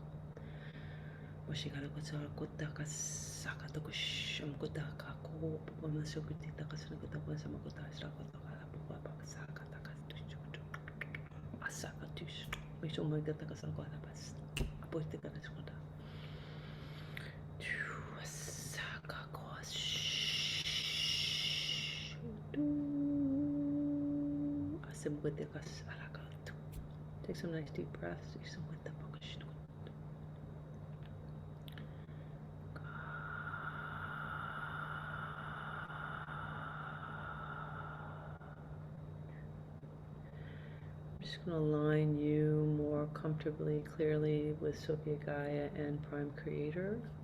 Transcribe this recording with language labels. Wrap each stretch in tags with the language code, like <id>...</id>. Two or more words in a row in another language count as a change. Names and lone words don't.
<en>Washikala kotsa kota kasaka to kusham kota kako pomasukiti takasana kota kosa mokota stako takala papa kasaka takatush. Asaka tush. Wisho mogata kasaka kota bas. Aposte kata skota. Asaka kos. Take some nice deep breaths. I'm just going to align you more comfortably, clearly with Sophia Gaia and Prime Creator.</en>